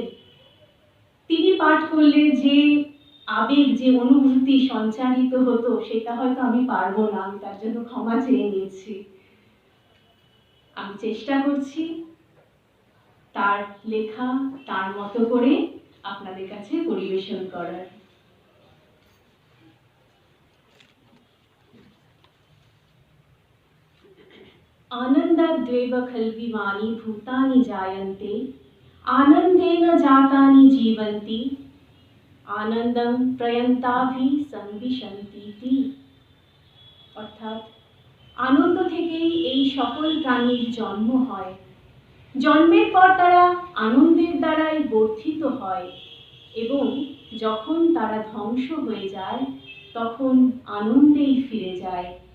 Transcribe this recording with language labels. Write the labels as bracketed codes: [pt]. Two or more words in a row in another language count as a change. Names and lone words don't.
[bn] তিনি পাঠ করলে যে আবেগ, যে অনুভূতি সঞ্চারিত হতো, সেটা হয়তো আমি পারবো না, আমি তার জন্য ক্ষমা চেয়ে নিয়েছি। আমি চেষ্টা করছি তার লেখা তার মতো করে আপনাদের কাছে পরিবেশন করার। [sa] आनन्दाद्वेव खल्विमानि भूतानि जायन्ते आनन्देन जातानि जीवन्ति आनन्दं प्रयन्ताभि संविशन्तीति। [bn] অর্থাৎ আনন্দ থেকেই এই সকল প্রাণীর জন্ম হয়, জন্মের পর তারা আনন্দের দ্বারাই বর্ধিত হয় এবং যখন তারা ধ্বংস হয়ে যায় তখন আনন্দেই ফিরে যায়।